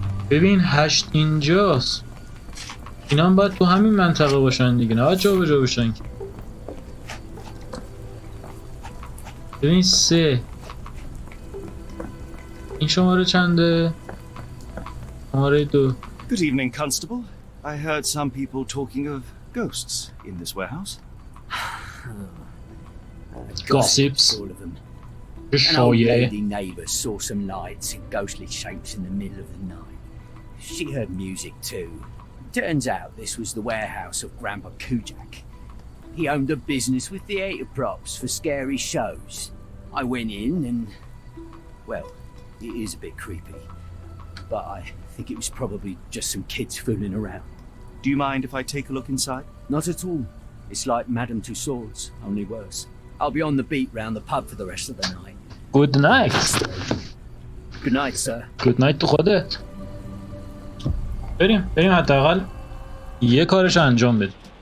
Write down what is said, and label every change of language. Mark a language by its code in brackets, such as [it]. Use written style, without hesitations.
[fa] ببین 8 اینجاست. اینا هم باید تو همین منطقه باشن دیگه، نه باید جا به جا باشن که. ببین 3 این شماره چنده؟ شماره 2. [en] Good evening, Constable. I heard some people talking of ghosts in this warehouse. Gossips. All of them. [fa] چه [en] An old [fa] شایعه. [en] lady neighbour saw some lights and ghostly shapes in the middle of the night. She heard music too. Turns out this was the warehouse of Grandpa Kujak. He owned a business with theatre props for scary shows. I went in and, well, it is a bit creepy, but I think it was probably just some kids fooling around. Do you mind if I take a look inside? Not at all. It's like Madame Tussauds, only worse. I'll be on the beat round the pub for the rest of the night. Good night. Good night, sir. Good night [fa] تو خودت. بریم حداقل یه کارش انجام بدیم.